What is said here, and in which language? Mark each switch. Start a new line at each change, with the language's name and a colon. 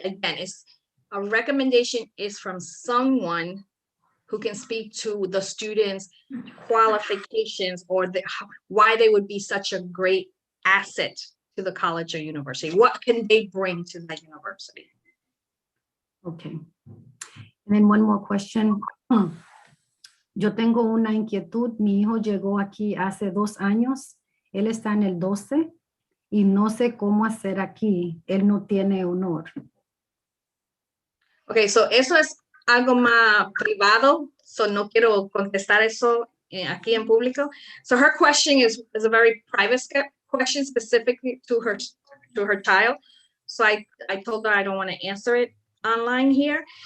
English: Again, a recommendation is from someone who can speak to the students' qualifications or why they would be such a great asset to the college or university. What can they bring to the university? Okay. And then one more question.
Spanish: Yo tengo una inquietud. Mi hijo llegó aquí hace 2 años. Él está en el 12 y no sé cómo hacer aquí. Él no tiene honor. Okay, so eso es algo más privado, so no quiero contestar eso aquí en público.
English: So her question is a very private question specifically to her child. So I told her I don't want to answer it online here.